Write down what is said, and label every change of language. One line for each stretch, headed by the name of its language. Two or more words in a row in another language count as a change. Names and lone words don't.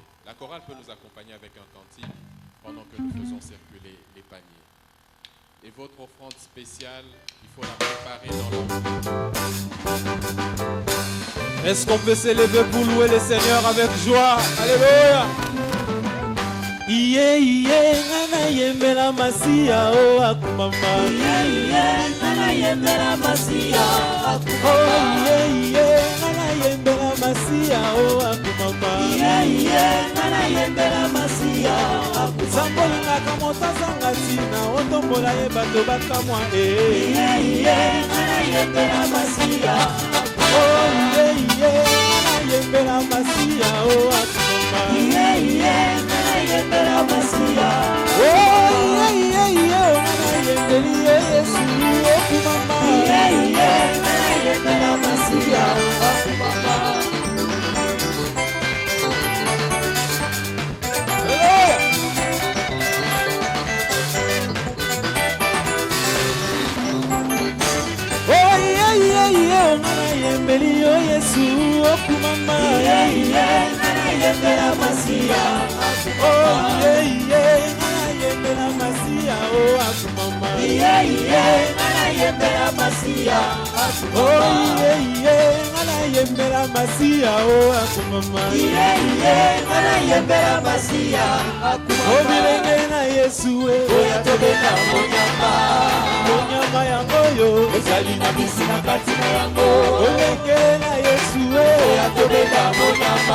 French: La chorale peut nous accompagner avec un cantique pendant que nous faisons circuler les paniers. Et votre offrande spéciale, il faut la préparer dans l'enveloppe. Est-ce qu'on peut s'élever pour louer le Seigneur avec joie? Alléluia.
Lingala: Iye iye ngana yembela masia o akumama. Iye iye ngana yembela masia akumama. Oh iye iye ngana yembela masia o akumama. Iye iye ngana yembela masia akumama. Sambolinga kamota sangatina otombola ye bato bakamwa Iye iye ngana yembela masia akumama. Oh iye iye ngana yembela masia o akumama. Iye iye yembela masia. Oh yeah yeah yeah, ngana yembeli Yesu okumama. Yeah yeah, ngana yembela masia okumama. Oh yeah yeah yeah, ngana yembeli Yesu okumama. Yeah yeah, ngana yembela masia. Oh yeah yeah, ngana yembela masia oh akumama. Yeah yeah, ngana yembela masia akumama. Oh yeah yeah, ngana yembela masia oh akumama. Yeah yeah, ngana yembela masia akumama. Oh bilenge na Yesu oh yatobeka monyama. Monyama yango yo ezali na bisi na kati na yango. Oh bilenge na Yesu oh yatobeka monyama.